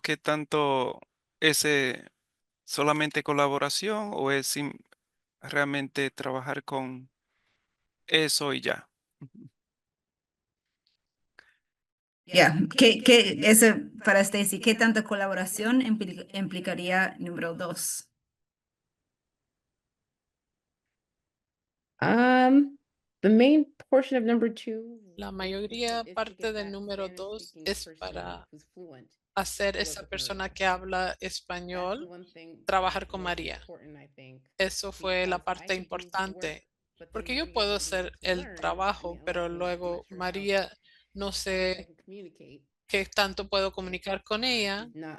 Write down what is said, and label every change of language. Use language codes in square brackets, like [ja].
[es] ¿Qué tanto ese solamente colaboración o es realmente trabajar con eso y ya? Ya, para Stacy, ¿qué tanta colaboración implicaría número 2? [en] The main portion of number 2. [es] La mayoría parte del número 2 es para hacer esa persona que habla español trabajar con María. Eso fue la parte importante, porque yo puedo hacer el trabajo, pero luego María no sé qué tanto puedo comunicar con ella.